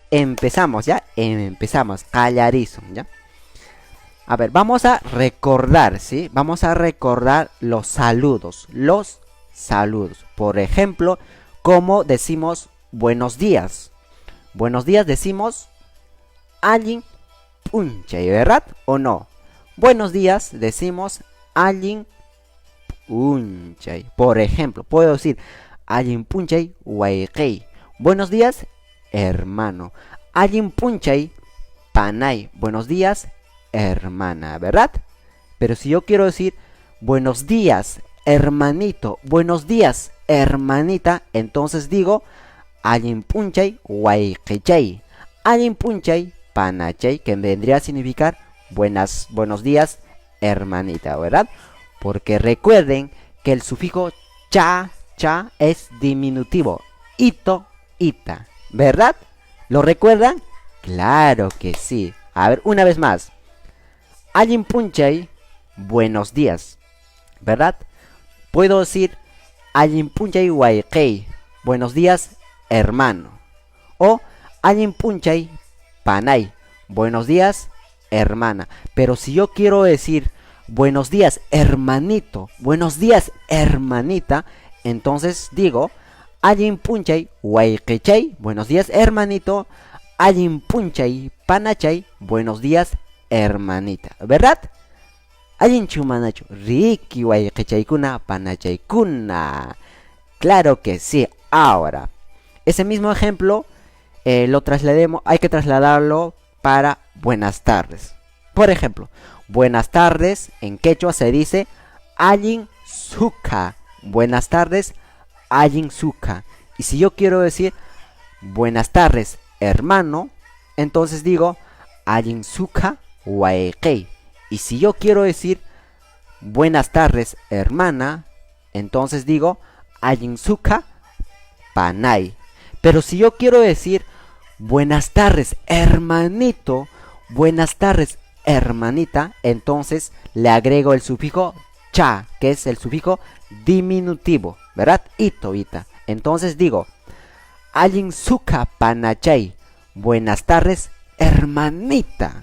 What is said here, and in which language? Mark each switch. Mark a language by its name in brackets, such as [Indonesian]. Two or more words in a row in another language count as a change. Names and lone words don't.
[Spanish] empezamos, ¿ya? Empezamos, callarizo, ¿ya? A ver, vamos a recordar, ¿sí? Vamos a recordar los saludos, Por ejemplo, ¿cómo decimos buenos días? Buenos días decimos [Quechua] allin punchay, [Spanish] ¿verdad? ¿O no? Buenos días decimos [Quechua] allin punchay. [Spanish] Por ejemplo, puedo decir [Quechua] allin punchay waykey. [Spanish] Buenos días, hermano. [Quechua] Allin punchay panay. [Spanish] Buenos días, hermana, ¿verdad? Pero si yo quiero decir buenos días, hermanito, buenos días, hermanita, entonces digo [Quechua] allin punchay waykechay. Allin punchay panachay, [Spanish] que vendría a significar buenos días, hermanita, ¿verdad? Porque recuerden que el sufijo cha es diminutivo. Ito, ita, ¿verdad? ¿Lo recuerdan? Claro que sí. A ver, una vez más. [Quechua] Allin punchay, [Spanish] buenos días, ¿verdad? Puedo decir [Quechua] allin punchay waykey, [Spanish] buenos días, hermano. O [Quechua] allin punchay panay, [Spanish] buenos días, hermana. Pero si yo quiero decir buenos días, hermanito, buenos días, hermanita, entonces digo [Quechua] allin punchay waykechay, [Spanish] buenos días, hermanito. [Quechua] Allin punchay panachay, [Spanish] buenos días, hermanita, ¿verdad? [Quechua] Allin chumanachu riki waykechay-kuna panachay-kuna. [Spanish] Claro que sí. Ahora, ese mismo ejemplo hay que trasladarlo para buenas tardes. Por ejemplo, buenas tardes en quechua se dice [Quechua] allin suka. [Spanish] Buenas tardes, [Quechua] allin suka. [Spanish] Y si yo quiero decir buenas tardes, hermano, entonces digo [Quechua] allin suka waykey. [Spanish] Y si yo quiero decir buenas tardes, hermana, entonces digo [Quechua] allin suka panay. [Spanish] Pero si yo quiero decir buenas tardes, hermanito, buenas tardes, hermanita, entonces le agrego el sufijo cha, que es el sufijo diminutivo, ¿verdad? Ito, ita. Entonces digo [Quechua] allin suka panachay, [Spanish] buenas tardes, hermanita.